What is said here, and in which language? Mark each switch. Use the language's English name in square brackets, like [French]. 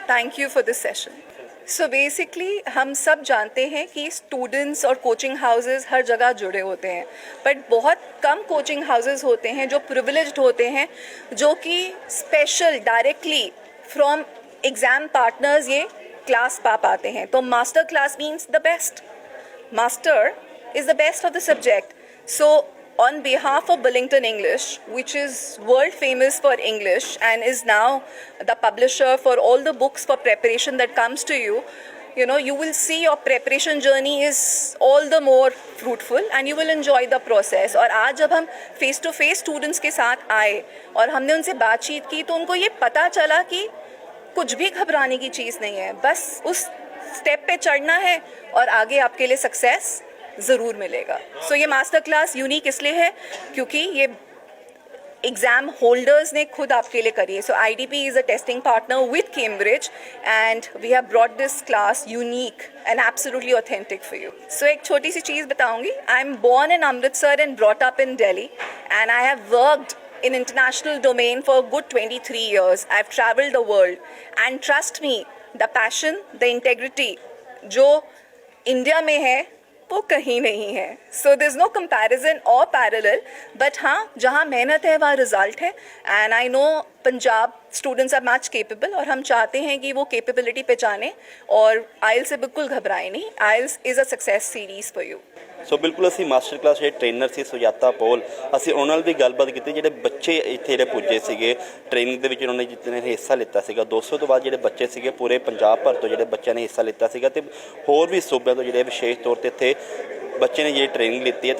[English] Thank you for this session. [Hindi] So basically हम सब जानते हैं कि स्टूडेंट्स और कोचिंग हाउसेस हर जगह जुड़े होते हैं, बट बहुत कम कोचिंग हाउसेस होते हैं जो प्रिविलेज्ड होते हैं, जो कि [English] special directly from exam partners [Hindi] ये क्लास पा पाते हैं। [English] तो master class means the best, master is the best of the subject. So on behalf of Bullington English, which is world famous for English and is now the publisher for all the books for preparation that comes to you, you will see your preparation journey is all the more fruitful and you will enjoy the process। [Hindi] और आज जब हम [English] face to face [Hindi] students के साथ आए और हमने उनसे बातचीत की तो उनको ये पता चला कि कुछ भी घबराने की चीज़ नहीं है, बस उस स्टेप पे चढ़ना है और आगे आपके लिए सक्सेस ज़रूर मिलेगा। सो ये मास्टर क्लास यूनिक इसलिए है क्योंकि ये एग्ज़ाम होल्डर्स ने खुद आपके लिए करी है। [English] So IDP is a testing partner with Cambridge and we have brought this class unique and absolutely authentic for you. [Hindi] सो एक छोटी सी चीज़ बताऊंगी, [English] I am born in Amritsar and brought up in Delhi and I have worked in international domain for a good 23 years. I've traveled the world and trust me, the passion, the integrity [Hindi] जो India में है वो कहीं नहीं है। [English] so there is no comparison [Hindi] और parallel, but हाँ जहाँ मेहनत है वहाँ रिजल्ट है। [English] and I know Punjab students are much capable [Hindi] और हम चाहते हैं कि वो कैपेबिलिटी पहचानें और आइल्स से बिल्कुल घबराएं नहीं। [English] IELTS is a success series for you. [Punjabi] ਸੋ ਬਿਲਕੁਲ ਅਸੀਂ ਮਾਸਟਰ ਕਲਾਸ ਜਿਹੜੇ ਟ੍ਰੇਨਰ ਸੀ ਸੁਜਾਤਾ ਪੋਲ, ਅਸੀਂ ਉਹਨਾਂ ਨਾਲ ਵੀ ਗੱਲਬਾਤ ਕੀਤੀ ਜਿਹੜੇ ਬੱਚੇ ਇੱਥੇ ਜਿਹੜੇ ਪੁੱਜੇ ਸੀਗੇ ਟ੍ਰੇਨਿੰਗ ਦੇ ਵਿੱਚ, ਉਹਨਾਂ ਨੇ ਜਿੱਤਨੇ ਹਿੱਸਾ ਲਿੱਤਾ ਸੀਗਾ 200 ਤੋਂ ਬਾਅਦ ਜਿਹੜੇ ਬੱਚੇ ਸੀਗੇ ਪੂਰੇ ਪੰਜਾਬ ਭਰ ਤੋਂ ਜਿਹੜੇ ਬੱਚਿਆਂ ਨੇ ਹਿੱਸਾ ਲਿੱਤਾ ਸੀਗਾ ਤੇ ਹੋਰ ਵੀ ਸੂਬਿਆਂ ਤੋਂ ਜਿਹੜੇ ਵਿਸ਼ੇਸ਼ ਤੌਰ ਤੇ ਇੱਥੇ ਬੱਚੇ ਨੇ ਜਿਹੜੀ ਟ੍ਰੇਨਿੰਗ ਲਿੱਤੀ ਹੈ।